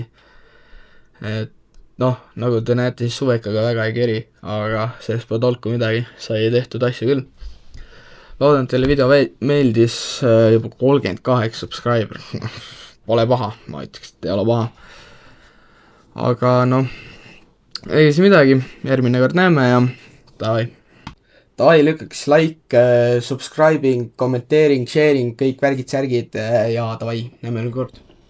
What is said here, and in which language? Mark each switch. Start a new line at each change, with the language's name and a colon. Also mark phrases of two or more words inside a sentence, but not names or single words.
Estonian: Et nagu te näete, siis suvekaga väga ei keri, aga sellest pole tolku midagi, sai tehtud asju küll. Loodan, et teile video meeldis juba 38 subscriber. Pole paha, ma ütleks, et ei ole paha. Aga ei siis midagi, järgmine kord näeme ja davai. Davai, lükkaks
English: like, subscribing,
Estonian: kommenteering, sharing, kõik värgid, särgid ja davai, näeme üle kord.